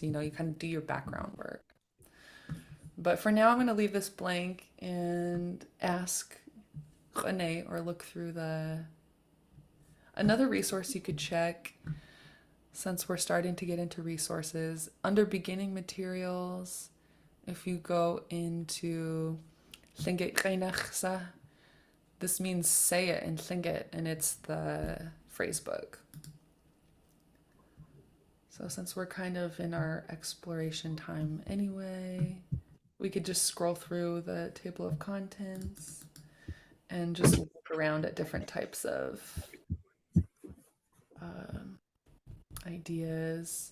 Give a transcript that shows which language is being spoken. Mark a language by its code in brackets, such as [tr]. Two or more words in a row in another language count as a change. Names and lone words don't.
[en] You know, you kind of do your background work. But for now, I'm going to leave this blank and ask Renee or look through another resource you could check, since we're starting to get into resources. Under beginning materials, if you go into [tli] Lingít ʼéináx, [en] this means say it in Lingít, and it's the phrase book. So since we're kind of in our exploration time anyway, we could just scroll through the table of contents and just look around at different types of ideas.